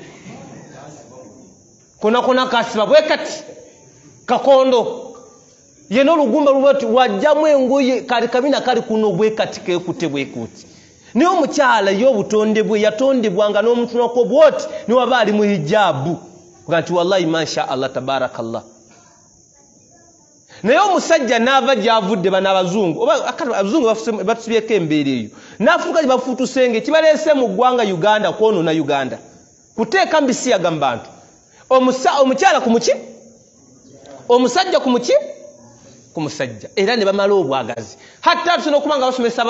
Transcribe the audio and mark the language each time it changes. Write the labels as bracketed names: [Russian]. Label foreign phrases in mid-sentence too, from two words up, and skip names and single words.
[Ganda] konakona kasiba bwe kati kakondo ye n'olugumba lubati wajjamu engoye kali kabina kali kuno bwe kati kekute bwe kuti naye omukyala ye obutonde bwe yatondebwanga n'omuntu nako bwoti ne waba ali mu hijabu nga nti [Arabic] والله ما شاء الله تبارك الله [Ganda] naye omusajja n'ava gy'avudde bana abazungu oba abazungu batusibyeko embeera eyo n'afuuka bafuutusenge kibaleese mu ggwanga Uganda kwonoona Uganda kuteeka mbisiyaga mu bantu omukyala ku muki omusajja ku muki ku musajja era ne bamala obwagazi hatta tusobola okuba nga basomesa